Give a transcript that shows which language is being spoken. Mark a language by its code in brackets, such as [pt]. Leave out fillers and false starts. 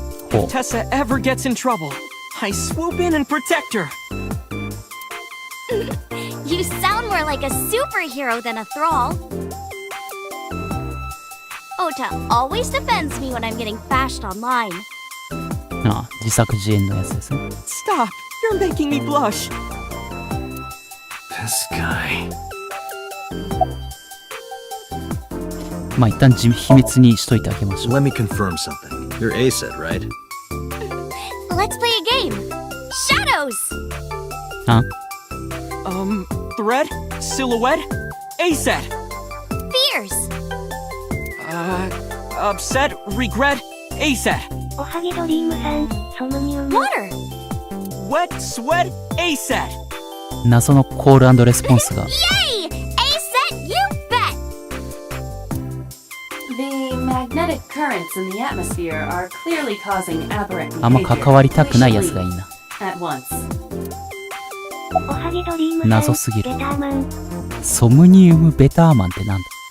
[en] If Tessa ever gets in trouble, I swoop in and protect her. You sound more like a superhero than a thrall. Ota always defends me when I'm getting bashed online. [ja] ああ、自作自演のやつですね。 [en] Stop! You're making me blush. This guy. [ja] まあ一旦秘密にしといてあげましょう。 [en] Let me confirm something. You're A-set, right? Let's play a game. Shadows! あ Thread? Silhouette? A-set! Fears! Upset? Regret? A-set! [ja] おはぎドリームさん、ソムニウム。 [en] Water! Wet? Sweat? A-set! [ja] 謎のコール&レスポンスが。 [en] Yay! A-set, you bet! The magnetic currents in the atmosphere are clearly causing aberrant behavior. [ja] あんま関わりたくないやつがいいな。 [en] At once. [ja] おはぎドリームさん、謎すぎる。ベターマン。ソムニウムベターマンってなんだ？